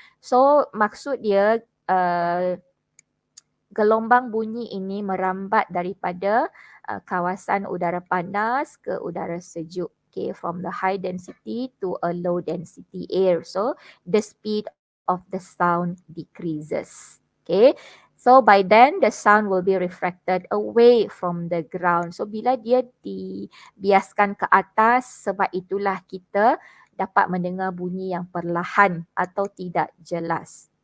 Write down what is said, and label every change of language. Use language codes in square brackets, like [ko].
[ms] So maksud dia gelombang bunyi ini merambat daripada kawasan udara panas ke udara sejuk. [en] Okay, from the high density to a low density air. So the speed of the sound decreases. Okay, so by then the sound will be refracted away from the ground. [ms] So bila dia dibiaskan ke atas, sebab itulah kita dapat mendengar bunyi yang perlahan atau tidak jelas.